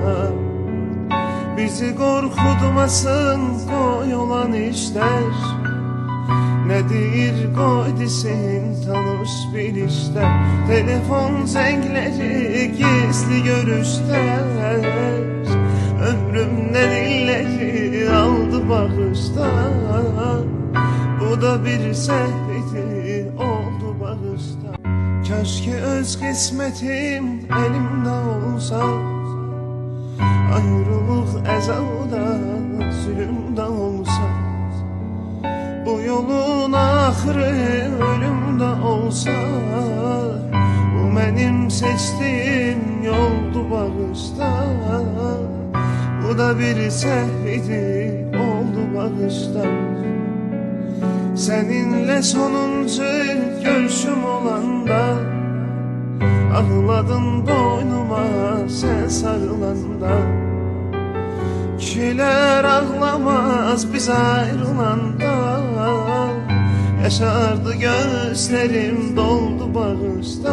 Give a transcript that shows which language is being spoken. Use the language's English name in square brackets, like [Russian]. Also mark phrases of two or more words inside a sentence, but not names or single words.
[Turkish] Bizi korkutmasın koy olan işler, nedir koy desin tanış bilişler. Telefon zengleri gizli görüşler, ömrümden illeri aldı bağışta. [Azerbaijani] Bu da bir səhv idi, oldu bağışta. Keşke öz qismətim elimdə olsa, ayrılıq əzabda, zülümdə olsa. Bu yolun axırı ölümdə olsa, bu mənim seçdiyim yoldu bağışda. Bu da bir səhv idi, oldu bağışda. [Turkish] Seninle sonuncu görüşüm olanda, ağladın boynuma sen sarılanda. Kişiler ağlamaz biz ayrılanda, yaşardı gözlerim doldu bağışta.